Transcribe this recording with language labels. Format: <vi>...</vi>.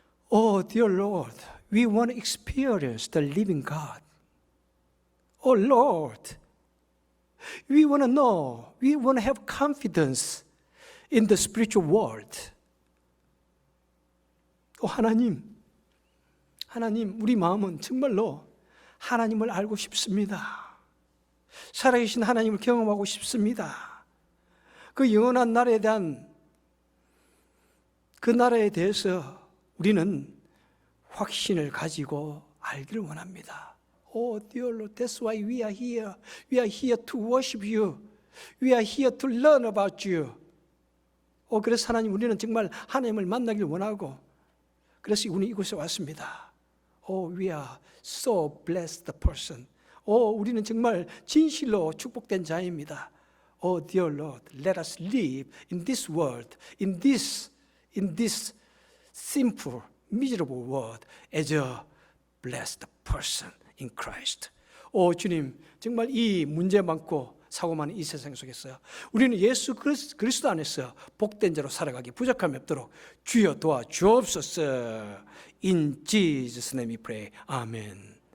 <en>Oh, dear Lord, we want to experience the living God. Oh, Lord, we want to know, we want to have confidence in the spiritual world.</en> <ko>하나님, 우리 마음은 정말로 하나님을 알고 싶습니다. 살아계신 하나님을 경험하고 싶습니다. 그 영원한 나라에 대한 그 나라에 대해서 우리는 확신을 가지고 알기를 원합니다.</ko> <en>Oh, dear Lord, that's why we are here. We are here to worship you. We are here to learn about you.</en> <ko>그래서 하나님, 우리는 정말 하나님을 만나길 원하고, 그래서 우리 이곳에 왔습니다.</ko> <en>We are so blessed person.</en> <ko>우리는 정말 진실로 축복된 자입니다.</ko> <en>Dear Lord, let us live in this world, in this simple, miserable world as a blessed person in Christ.</en> <ko>주님, 정말 이 문제 많고 사고 많은 이 세상 속에서 우리는 예수 그리스도 안에서 복된 자로 살아가기 부족함이 없도록 주여 도와 주옵소서.</ko> <en>In Jesus' name we pray. Amen.</en>